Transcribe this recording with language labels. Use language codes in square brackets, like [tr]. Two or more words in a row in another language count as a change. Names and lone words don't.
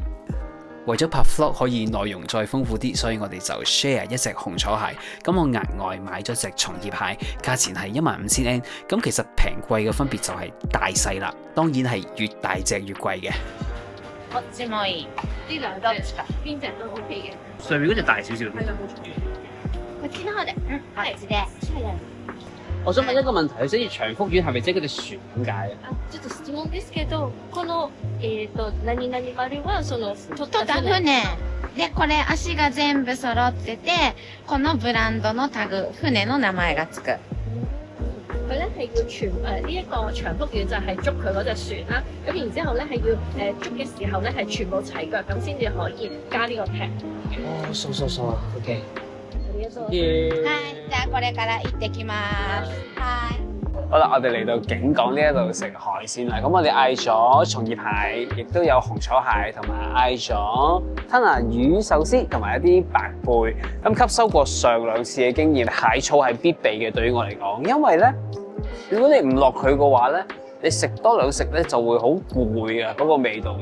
[yue] 為咗拍 vlog 可以內容再豐富啲，所以我哋就 share 一隻紅楚蟹。咁我額外買咗隻松葉蟹，價錢係15,000 yen。咁其實平貴嘅分別就係大細啦，當然係越大隻越貴嘅。我知可以，呢兩隻邊隻都 OK 嘅。上面嗰隻大少少。係啦，冇錯。 [ja] こっちの方で、こっちで。 [yue] 我想問一個問題，佢寫住長福丸係咪即係嗰隻船咁解啊？ [ja] ちょっと質問ですけど、この何々丸はその取取った船で、これ足が全部揃ってて、このブランドのタグ、船の名前がつく。 [yue] 佢咧係要全呢一個長福丸就係捉佢嗰隻船啦，咁然之後咧係要捉嘅時候咧係全部齊腳咁先至可以加呢個踢。哦， [ja] そう，OK。はい、じゃあこれから行ってきます。はい。 [yue] 好啦，我哋嚟到警港呢一度食海鮮啦。咁我哋嗌咗松葉蟹，亦都有紅楚蟹，同埋嗌咗吞拿魚壽司，同埋一啲白貝。咁吸收過上兩次嘅經驗，蟹草係必備嘅對於我嚟講，因為咧，如果你唔落佢嘅話咧，你食多兩食咧就會好攰啊嗰個味道。